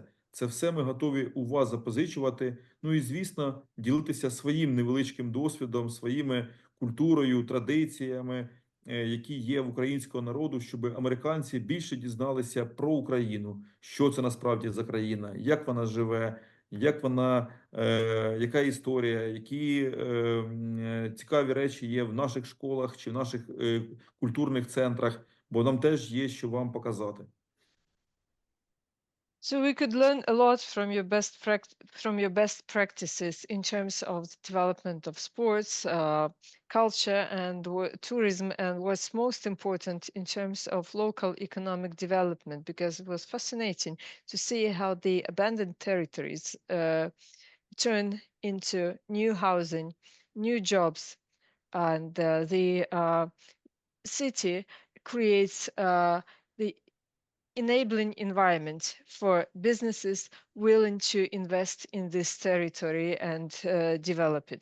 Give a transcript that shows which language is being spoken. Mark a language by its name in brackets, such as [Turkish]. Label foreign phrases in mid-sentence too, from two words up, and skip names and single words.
[Ukrainian] Це все ми готові у вас запозичувати. Ну і, звісно, ділитися своїм невеличким досвідом, своїми культурою, традиціями, які є в українського народу, щоб американці більше дізналися про Україну, що це насправді за країна, як вона живе, як вона, яка історія, які цікаві речі є в наших школах чи в наших культурних центрах, бо нам теж є що вам показати. [English] So we could learn a lot from your best practices in terms of the development of sports, culture, and tourism, and what's most important in terms of local economic development, because it was fascinating to see how the abandoned territories turn into new housing, new jobs, and the city creates the enabling environment for businesses willing to invest in this territory and develop it.